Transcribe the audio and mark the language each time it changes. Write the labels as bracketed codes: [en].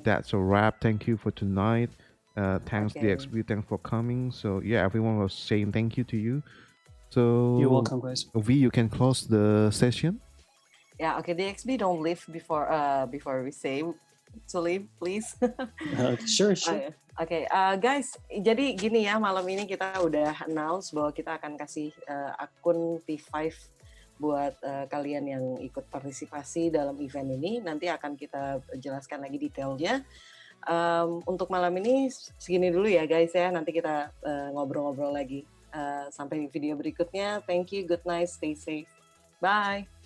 [en] that's a wrap. Thank you for tonight. Thanks Okay. DXB, thanks for coming. So yeah, everyone was saying thank you to you. So You're welcome, guys. V, you can close the session. Yeah, okay, DXB don't leave before we say to leave, please. Sure, sure. [id] Oke, guys, jadi gini ya, malam ini kita udah announce bahwa kita akan kasih akun P5 buat kalian yang ikut partisipasi dalam event ini. Nanti akan kita jelaskan lagi detailnya. Untuk malam ini segini dulu ya guys ya, nanti kita ngobrol-ngobrol lagi. Sampai video berikutnya. [en] Thank you, good night, stay safe. Bye.